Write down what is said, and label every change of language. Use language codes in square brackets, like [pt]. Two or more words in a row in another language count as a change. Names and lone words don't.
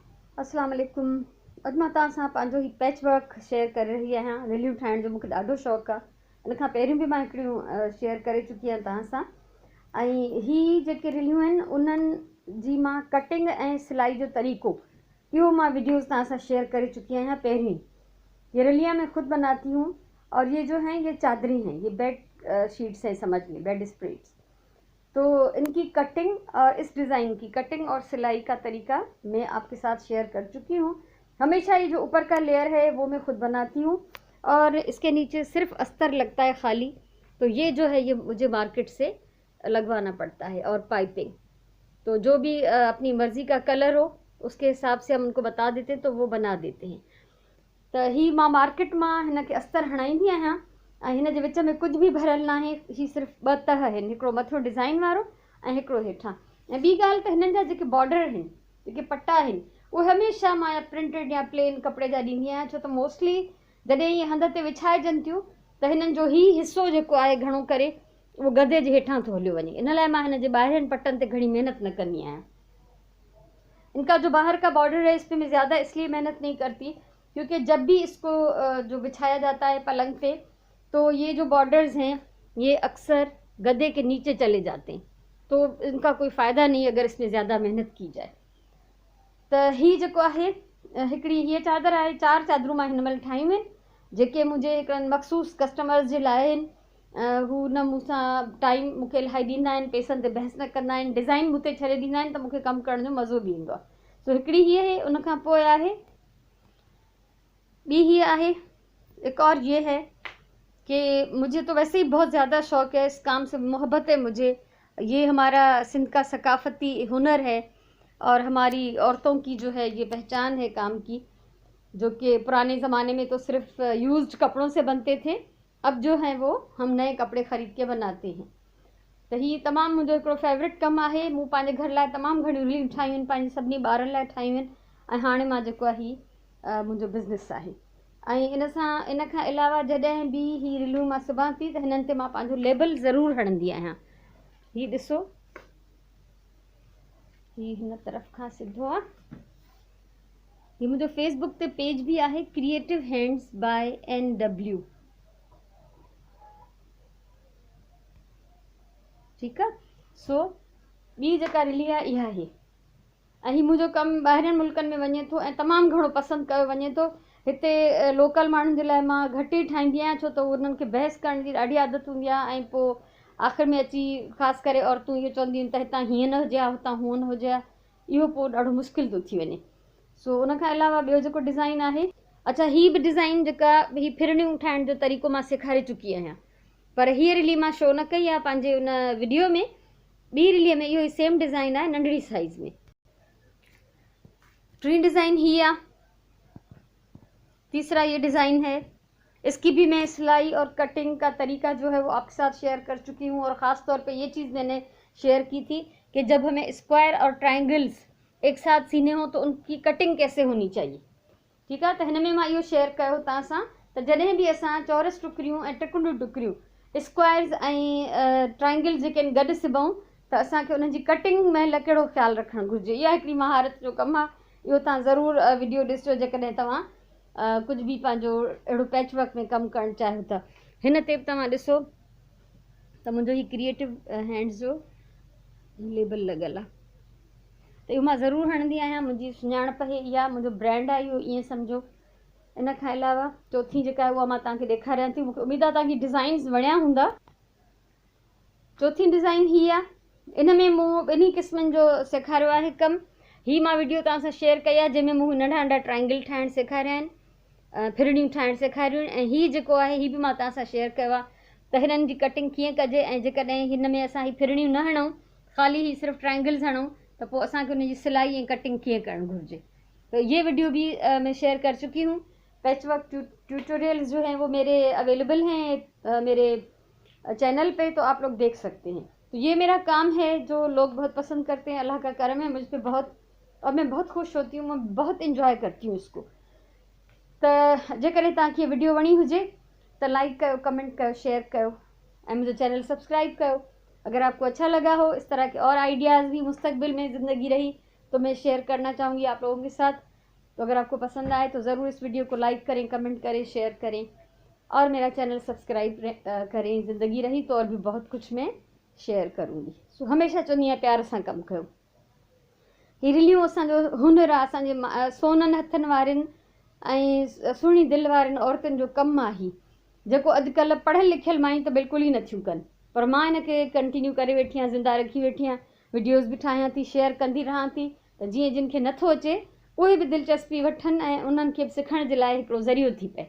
[sd] अस्सलाम वालेकुम। अॼु मां तव्हां सां पंहिंजो ही [en] patch work [sd] शेयर करे रही आहियां। रिलियूं ठाहिण जो मूंखे ॾाढो शौक़ु आहे। इन खां पहिरियों बि मां हिकिड़ियूं शेयर करे चुकी आहियां तव्हां सां। ऐं ही जेके रिलियूं आहिनि उन्हनि जी मां कटिंग ऐं सिलाई जो तरीक़ो इहो मां वीडियोज़ तव्हां सां शेयर करे चुकी आहियां पहिरीं। [ur] یہ رلیاں میں خود بناتی ہوں اور یہ جو ہیں یہ چادریں ہیں، یہ [en] bed sheets [ur] ہیں، سمجھ لیں [en] bed spreads. [ur] تو ان کی کٹنگ اور اس ڈیزائن کی کٹنگ اور سلائی کا طریقہ میں آپ کے ساتھ شیئر کر چکی ہوں. ہمیشہ یہ جو اوپر کا لیئر ہے وہ میں خود بناتی ہوں اور اس کے نیچے صرف استر لگتا ہے خالی. تو یہ جو ہے یہ مجھے مارکیٹ سے لگوانا پڑتا ہے. اور پائپنگ تو جو بھی اپنی مرضی کا کلر ہو اس کے حساب سے ہم ان کو بتا دیتے ہیں تو وہ بنا دیتے ہیں. [sd] तो ही मां मार्केट मां हिनखे अस्तर हणाईंदी आहियां ऐं हिन जे विच में कुझु बि भरियल न आहे। ही सिर्फ़ु ॿ तह आहिनि, हिकिड़ो मथो डिज़ाइन वारो ऐं हिकिड़ो हेठां। ऐं ॿी ॻाल्हि त हिननि जा जेके बॉर्डर आहिनि, जेके पट्टा आहिनि, उहे हमेशह मां प्रिंटेड या प्लेन कपिड़े जा ॾींदी आहियां। छो त मोस्टली जॾहिं इहे हंध ते विछाइजनि थियूं त हिननि जो ही हिसो जेको आहे घणो करे उहो गदे जे हेठां थो हलियो वञे। इन लाइ मां हिन जे ॿाहिरनि पट्टनि ते घणी महिनत न कंदी आहियां। [ur] ان کا جو باہر کا بارڈر ہے اس پر میں زیادہ اس لیے محنت نہیں کرتی کیونکہ جب بھی اس کو جو بچھایا جاتا ہے پلنگ پہ تو یہ جو بارڈرز ہیں یہ اکثر گدے کے نیچے چلے جاتے ہیں. تو ان کا کوئی فائدہ نہیں اگر اس میں زیادہ محنت کی جائے. [sd] तो ही जेको आहे हिकिड़ी हीअ चादर आहे। 4 चादरूं मां हिन महिल ठाहियूं आहिनि जेके मुंहिंजे हिकिड़नि मख़सूस कस्टमर्स जे लाइ आहिनि। हू न मूंसां टाइम मूंखे इलाही ॾींदा आहिनि, पैसनि ते बहस न कंदा आहिनि, डिज़ाइन मूं ते छॾे ॾींदा आहिनि त मूंखे कमु करण जो मज़ो बि ईंदो आहे। सो हिकिड़ी हीअ आहे, उन खां पोइ आहे ॿी हीअ आहे। [ur] ایک اور یہ ہے کہ مجھے تو ویسے ہی بہت زیادہ شوق ہے، اس کام سے محبت ہے مجھے. یہ ہمارا سندھ کا ثقافتی ہنر ہے اور ہماری عورتوں کی جو ہے یہ پہچان ہے کام کی، جو کہ پرانے زمانے میں تو صرف یوزڈ کپڑوں سے بنتے تھے، اب جو ہے وہ ہم نئے کپڑے خرید کے بناتے ہیں. [sd] तो ही तमामु मुंहिंजो हिकिड़ो फेवरेट कमु आहे। मूं पंहिंजे घर लाइ तमामु घणियूं रिलियूं ठाहियूं आहिनि, पंहिंजे सभिनी ॿारनि लाइ ठाहियूं आहिनि ऐं हाणे मां जेको आहे ही मुंहिंजो बिज़नेस आहे। ऐं इन खां अलावा जॾहिं बि ही रिलियूं मां सिबां थी त हिननि ते मां पंहिंजो लेबल ज़रूरु हणंदी आहियां। ही ॾिसो, ही हिन तरफ़ खां सिधो आहे। ही मुंहिंजो फेसबुक ते पेज बि आहे, क्रिएटिव हैंड्स बाय NW। ठीकु आहे। सो ॿी जेका रिली आहे इहा आहे। ऐं ही मुंहिंजो कमु ॿाहिरनि मुल्कनि में वञे थो ऐं तमामु घणो पसंदि कयो वञे थो। हिते लोकल माण्हुनि जे लाइ मां घटि ई ठाहींदी आहियां छो त उन्हनि खे बहस करण जी ॾाढी आदत हूंदी आहे ऐं पोइ आख़िर में अची ख़ासि करे औरतूं इहो चवंदियूं आहिनि त हितां हीअं न हुजे हा, हुतां हूअं न हुजे हा। इहो पोइ ॾाढो मुश्किल थो थी वञे। सो उन खां अलावा ॿियो जेको डिज़ाइन आहे, अच्छा ही बि डिज़ाइन जेका ही फिरनियूं ठाहिण जो तरीक़ो मां सेखारे चुकी आहियां, पर हीअ रिली मां शो न कई आहे पंहिंजे उन वीडियो में। ॿी रिलीअ में इहो ई सेम डिज़ाइन आहे, नंढड़ी साइज़ में। टी डिज़ाइन ही [ur] ہے، تیسرا یہ ڈیزائن ہے. اس کی بھی میں سلائی اور کٹنگ کا طریقہ جو ہے وہ آپ کے ساتھ شیئر کر چکی ہوں اور خاص طور پہ یہ چیز میں نے شیئر کی تھی کہ جب ہمیں اسکوائر اور ٹرائینگلز ایک ساتھ سینے ہو تو ان کی کٹنگ کیسے ہونی چاہیے. [sd] ठीक है, तो हिन में मां इहो शेयर कयो तव्हां सां त जॾहिं बि असां चौरस टुकरियूं ऐं टिकुंडियूं टुकरियूं स्क्वायर्स ऐं ट्रायंगल्स जेके आहिनि गॾु सिबऊं त असांखे उन्हनि जी कटिंग महिल कहिड़ो ख़्यालु रखणु घुरिजे। इहा हिकिड़ी महारत जो कमु आहे। इहो तव्हां ज़रूरु वीडियो ॾिसिजो जेकॾहिं तव्हां कुझु बि पंहिंजो अहिड़ो [en] patch work [sd] में कमु करणु चाहियो था। हिन ते बि तव्हां ॾिसो त मुंहिंजो ही क्रिएटिव हैंड्स जो लेबल लॻियल आहे, त इहो मां ज़रूरु हणंदी आहियां। मुंहिंजी सुञाणप आहे इहा, मुंहिंजो ब्रांड आहे इहो, ईअं सम्झो। इन खां अलावा चौथी जेका आहे उहा मां तव्हांखे ॾेखारियां थी। मूंखे उमेदु आहे तव्हांखे डिज़ाइन्स वणिया हूंदा। चौथी डिज़ाइन ही आहे। इन में मूं ॿिन्ही क़िस्मनि जो सेखारियो आहे कमु। ही मां वीडियो तव्हां सां शेयर कई आहे जंहिंमें मूं नंढा नंढा ट्रायंगल ठाहिणु सेखारिया आहिनि, फिरड़ियूं ठाहिणु सेखारियूं आहिनि। ऐं हीउ जेको आहे ही बि मां तव्हां सां शेयर कयो आहे त हिननि जी कटिंग कीअं कजे ऐं जेकॾहिं हिन में असां ही फिरड़ियूं न हणूं, ख़ाली ही सिर्फ़ु ट्रायंगल्स हणूं त पोइ असांखे उनजी सिलाई ऐं कटिंग कीअं करणु घुरिजे। [ur] تو یہ ویڈیو بھی میں شیئر کر چکی ہوں. [en] patch work tutorials [ur] جو ہیں وہ میرے اویلیبل ہیں میرے چینل پہ، تو آپ لوگ دیکھ سکتے ہیں. تو یہ میرا کام ہے جو لوگ بہت پسند کرتے ہیں۔ اللہ کا کرم ہے مجھ پر بہت، اور میں بہت خوش ہوتی ہوں، میں بہت انجوائے کرتی ہوں اس کو. [sd] तो जेकॾहिं तव्हांखे वीडियो वणी हुजे तो लाइक कयो, कमेंट कयो, शेयर कयो ऐं मुझे चैनल सब्सक्राइब कयो। [ur] اگر آپ کو اچھا لگا ہو، اس طرح کے اور آئیڈیاز بھی مستقبل میں زندگی رہی تو میں شیئر کرنا چاہوں گی آپ لوگوں کے ساتھ. تو اگر آپ کو پسند آئے تو ضرور اس ویڈیو کو لائک کریں، کمنٹ کریں، شیئر کریں اور میرا چینل سبسکرائب کریں. زندگی رہی تو اور بھی بہت کچھ میں شیئر کروں گی. [sd] सो हमेशा चवंदी आहियां प्यार सां कमु कयो। ही रिलियूं असांजो हुनर आहे, असांजे सोननि हथनि वारनि ऐं सुहिणी दिलि वारनि औरतुनि जो कमु आहे ही, जेको अॼुकल्ह पढ़ियल लिखियल मायूं त बिल्कुलु ई नथियूं कनि। पर मां इन खे कंटिन्यू करे वेठी आहियां, ज़िंदा रखी वेठी आहियां, वीडियोज़ बि ठाहियां थी, शेयर कंदी रहां थी, त जीअं जिन खे नथो अचे उहे बि दिलचस्पी वठनि ऐं उन्हनि खे बि सिखण जे लाइ हिकिड़ो ज़रियो थी पए।